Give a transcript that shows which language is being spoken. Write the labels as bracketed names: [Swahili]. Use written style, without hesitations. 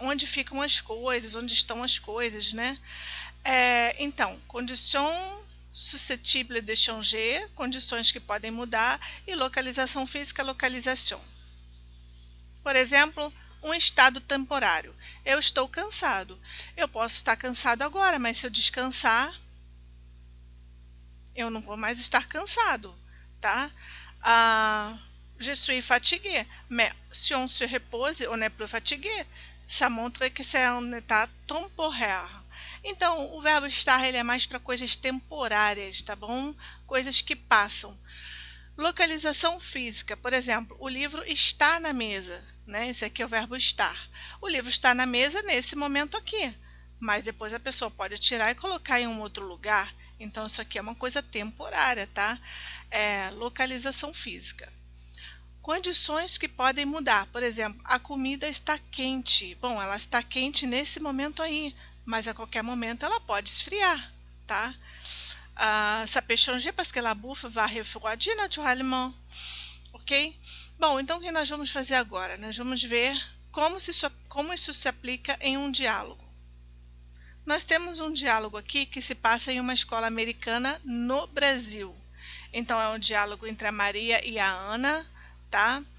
[Portuguese] Onde ficam as coisas, onde estão as coisas, né? Então, [French] condition suscetível de changer, [Portuguese] condições que podem mudar, e localização física, localização. Por exemplo, um estado temporário. Eu estou cansado. Eu posso estar cansado agora, mas se eu descansar, eu não vou mais estar cansado, tá? [French] Je suis fatigué, mais si on se repose, on n'est plus fatigué. Ça montre que c'est un état temporaire. [Portuguese] Então, o verbo estar ele é mais para coisas temporárias, tá bom? Coisas que passam. Localização física, por exemplo, o livro está na mesa, né? Esse aqui é o verbo estar. O livro está na mesa nesse momento aqui, mas depois a pessoa pode tirar e colocar em um outro lugar. Então, isso aqui é uma coisa temporária, tá? Localização física. Condições que podem mudar, por exemplo, a comida está quente. Bom, ela está quente nesse momento aí, mas a qualquer momento ela pode esfriar, tá? [French] Ça peut changer parce que la bouffe va refroidir naturellement, ok? [Portuguese] Bom, então o que nós vamos fazer agora? Nós vamos ver como isso se aplica em um diálogo. Nós temos um diálogo aqui que se passa em uma escola americana no Brasil. Então é um diálogo entre a Maria e a Ana, tá?